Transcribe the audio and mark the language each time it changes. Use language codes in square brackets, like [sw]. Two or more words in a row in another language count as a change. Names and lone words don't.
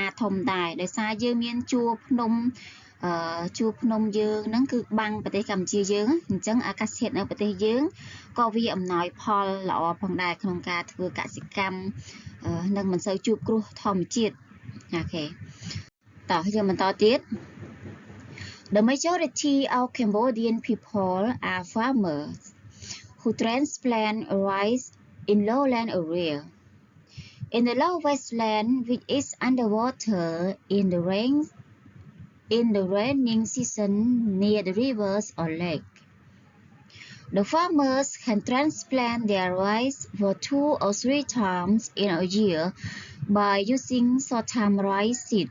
[km] ធំដែរដោយសារយើងមានជួរភ្នំយើងហ្នឹងគឺបាំងប្រទេសកម្ពុជាយើងអញ្ចឹងអាកាសធាតុនៅប្រទេសយើងក៏វាអំណោយផលល្អផងដែរក្នុងការធ្វើកសិកម្មនិងមិនសូវជួបគ្រោះធម្មជាតិអូខេតោះយើងបន្តទៀត [en] The majority of Cambodian people are farmers who transplant rice in lowland area. In the low wasteland, which is underwater in the raining season near the rivers or lake, the farmers can transplant their rice for 2 or 3 times in a year by using short-term rice seeds.